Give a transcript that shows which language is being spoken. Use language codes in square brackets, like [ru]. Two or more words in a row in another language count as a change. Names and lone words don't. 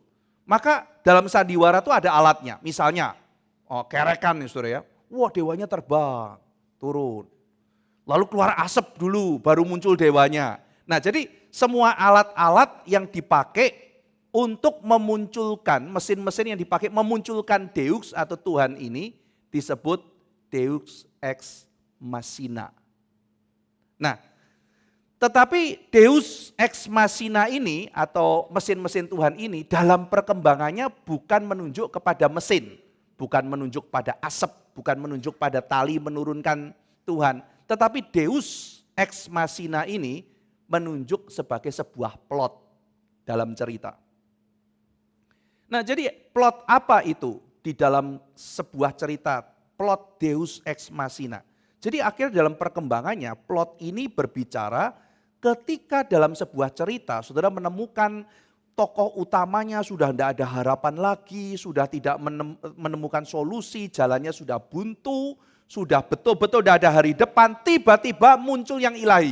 [id] Maka dalam sandiwara itu ada alatnya, misalnya kerekan nih saudara ya, wah dewanya terbang, turun. Lalu keluar asap dulu baru muncul dewanya. Nah jadi semua alat-alat yang dipakai untuk memunculkan, mesin-mesin yang dipakai memunculkan Deus atau Tuhan ini disebut [la] Deus ex machina. [id] Nah, tetapi [la] Deus ex machina [id] ini atau mesin-mesin Tuhan ini dalam perkembangannya bukan menunjuk kepada mesin, bukan menunjuk pada asap, bukan menunjuk pada tali menurunkan Tuhan, tetapi [la] Deus ex machina [id] ini menunjuk sebagai sebuah plot. dalam cerita. Nah, jadi plot apa itu di dalam sebuah cerita, plot [la] Deus Ex Machina. [id] Jadi akhirnya dalam perkembangannya plot ini berbicara ketika dalam sebuah cerita saudara menemukan tokoh utamanya sudah tidak ada harapan lagi, sudah tidak menemukan solusi, jalannya sudah buntu, sudah betul-betul tidak ada hari depan, tiba-tiba muncul yang ilahi.